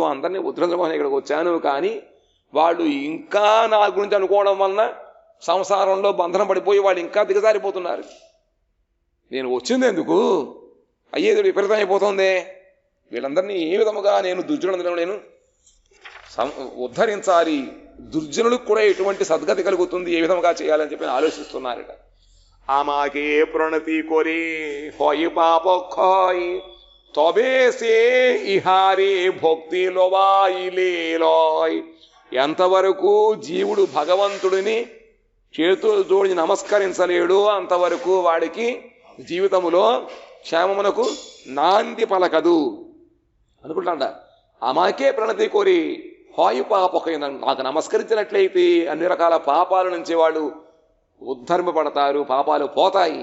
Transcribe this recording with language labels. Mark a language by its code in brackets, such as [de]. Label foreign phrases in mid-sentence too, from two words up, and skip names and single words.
[te] అందరినీ ఉద్ధరించడం కోసం ఇక్కడికి వచ్చాను, కానీ వాళ్ళు ఇంకా నా గురించి అనుకోవడం వలన సంసారంలో బంధనం పడిపోయి వాళ్ళు ఇంకా దిగజారిపోతున్నారు. నేను వచ్చింది ఎందుకు? అయ్యేది విపరీతం అయిపోతుంది. వీళ్ళందరినీ ఏ విధముగా నేను దుర్జనులను నేను ఉద్ధరించాలి, దుర్జనులకు కూడా ఎటువంటి సద్గతి కలుగుతుంది, ఏ విధముగా చేయాలని చెప్పి ఆలోచిస్తున్నారట. [bn] আমাকে প্রণতি করে হয় পাপ ক্ষয় তবে সে ইহারে ভক্তি লওয়াইলে লয়. [te] ఎంతవరకు జీవుడు భగవంతుడిని చేతులు జోడి నమస్కరించలేడు అంతవరకు వాడికి జీవితములో క్షేమమునకు నాంది పలకదు అనుకుంటాడ. [bn] আমাকে প্রণতি করি হয় পাপ, [te] నాకు నమస్కరించినట్లయితే అన్ని రకాల పాపాల నుంచి వాళ్ళు ఉద్ధరింపబడతారు, పాపాలు పోతాయి.